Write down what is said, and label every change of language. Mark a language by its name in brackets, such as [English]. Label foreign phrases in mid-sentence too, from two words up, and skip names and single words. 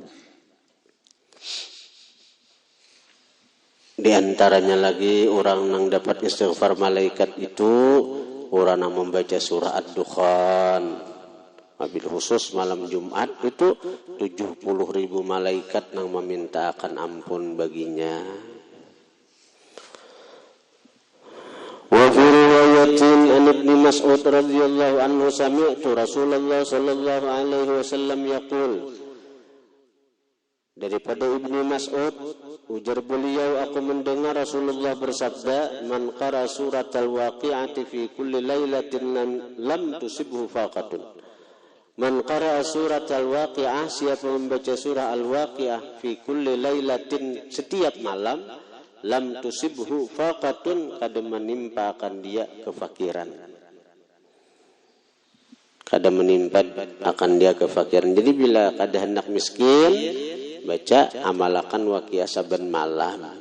[Banjar] Di antaranya lagi orang nang dapat istighfar malaikat itu orang yang membaca surah ad-dukhan. [Arabic] وبالخصوص [Banjar] malam Jumat itu 70.000 malaikat nang meminta akan ampun baginya. [Arabic] وفي رواية عن ابن مسعود رضي الله عنه سمعت رسول الله صلى الله عليه وسلم يقول. [Banjar] Daripada Ibnu Mas'ud, ujar beliau, aku mendengar Rasulullah bersabda, [Arabic] من قرأ سورة الواقعة في كل ليلة لم تصبه فاقة. من قرأ سورة الواقعة, [Banjar] siapa membaca surah al-waqi'ah [Arabic] في كل ليلة [Banjar] setiap malam, [Arabic] لم تصبه فاقة, [Banjar] kada menimpa akan dia kefakiran. Kada menimpa akan dia kefakiran. Jadi bila kada hendak miskin, baca amalakan waqiah saben malam.